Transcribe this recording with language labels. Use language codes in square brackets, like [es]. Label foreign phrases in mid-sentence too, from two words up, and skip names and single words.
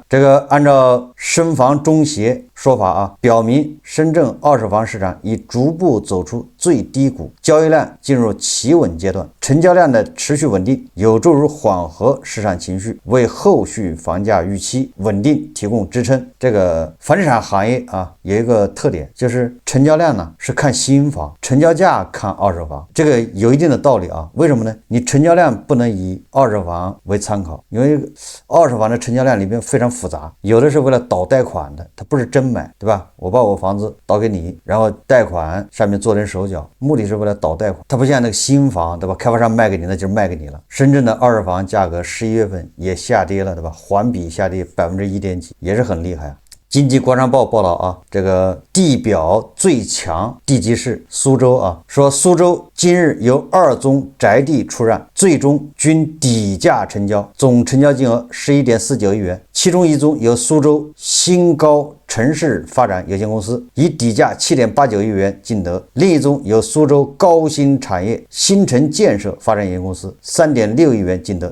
[zh] 這個按照深房中協說法啊，表明深圳二手房市場已逐步走出最低谷，交易量進入企穩階段，成交量的持續穩定有助於緩和市場情緒，為後續房價預期穩定提供支撐。這個房地產行業啊，有一個特點，就是成交量呢是看新房，成交價看二手房，这個有一定的道理啊。為什麼呢？你成交量不能以二手房為參考，因為二手房的成交量裡面非常複雜，有的是為了倒貸款的，它不是真買，對吧？我把我房子倒給你，然後貸款上面做點手腳，目的是為了倒貸款，它不像那個新房，對吧？開發商賣給你，那就是賣給你了。深圳的二手房價格11月份也下跌了，對吧？環比下跌1.幾%，也是很厲害啊。經濟廣場報報道啊，這個地表最強地級市蘇州啊，說蘇州今日有2宗宅地出讓，最終均底價成交，總成交金額11.49億元，其中1宗由蘇州新高城市發展有限公司以底價7.89億元競得，另一宗由蘇州高新產業新城建設發展有限公司3.6億元競得。